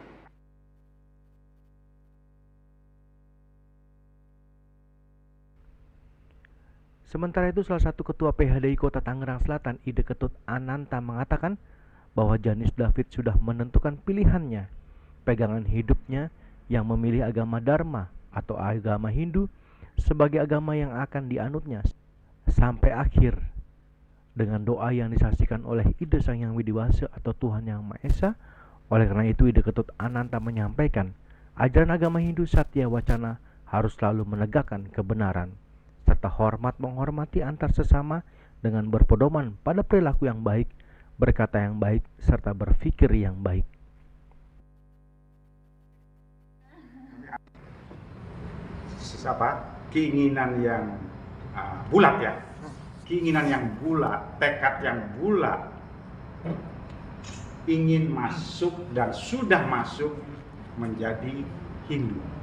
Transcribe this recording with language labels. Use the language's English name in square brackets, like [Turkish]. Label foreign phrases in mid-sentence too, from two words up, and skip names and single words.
[Indonesian] Sementara itu, salah satu ketua PHDI Kota Tangerang Selatan, Ide Ketut Ananta, mengatakan bahwa Janis David sudah menentukan pilihannya, pegangan hidupnya yang memilih agama Dharma atau agama Hindu sebagai agama yang akan dianutnya sampai akhir. Dengan doa yang disaksikan oleh Ide Sang Hyang Widiwasa atau Tuhan Yang Maha Esa. Oleh karena itu, Ide Ketut Ananta menyampaikan, ajaran agama Hindu Satya Wacana harus selalu menegakkan kebenaran serta hormat menghormati antar sesama dengan berpedoman pada perilaku yang baik, berkata yang baik, serta berpikir yang baik. Keinginan yang bulat ya, keinginan yang bulat, tekad yang bulat, ingin masuk dan sudah masuk menjadi Hindu.